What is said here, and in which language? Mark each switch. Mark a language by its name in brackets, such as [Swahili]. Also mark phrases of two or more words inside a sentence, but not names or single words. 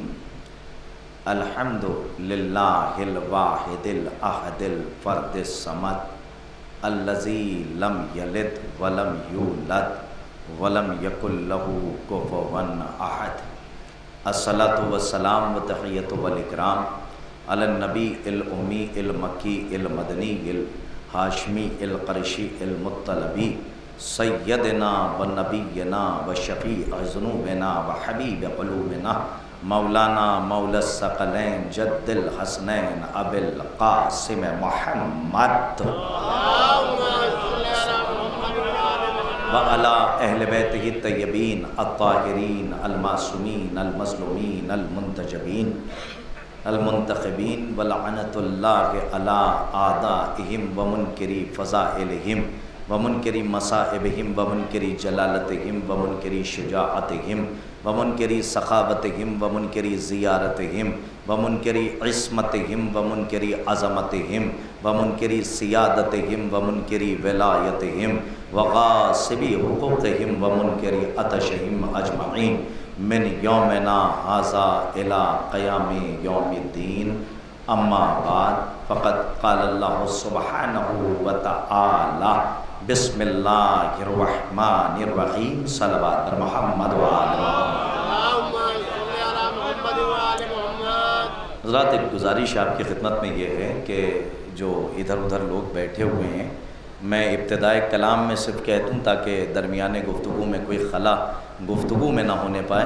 [Arabic] الحمد للہ الواحد الاحد الفرد الصمد الذی لم یلد ولم یولد ولم یکن لہ کفوا احد۔ الصلاۃ والسلام وتحیۃ والاکرام علی النبی الامی المکی المدنی الہاشمی القرشی المطلبی سیدنا و نبینا و شفیع ذنوبنا و حبیب قلوبنا مولانا مولا الثقلین جد الحسنین ابی القاسم محمد وعلی اہل بیتہ الطیبین الطاہرین المعصومین المظلومین المنتجبین المنتخبین ولعنۃ اللہ علی اعدائہم ومنکری فضائلہم ومنکری مصائبہم ومنکری جلالتہم ومنکری شجاعتہم ومنکری سخاوتہم ومنکری زیارتہم ومنکری عصمتہم ومنکری عظمتہم ومنکری سیادتہم ومنکری ولایتہم وغاصبی حقوقہم ومنکری عطشہم اجمعین من یومنا ھذا الی قیام یوم الدین۔ اما بعد فقد قال اللہ سبحانہ وتعالی بسم اللہ الرحمن الرحیم۔ [Persian] صلوات بر محمد و آل محمد۔ [Urdu] حضرات، ایک گزارش آپ کی خدمت میں یہ ہے کہ جو ادھر ادھر لوگ بیٹھے ہوئے ہیں، میں ابتدائے کلام میں صرف کہہ دوں تاکہ درمیان گفتگو میں کوئی خلا گفتگو میں نہ ہونے پائے۔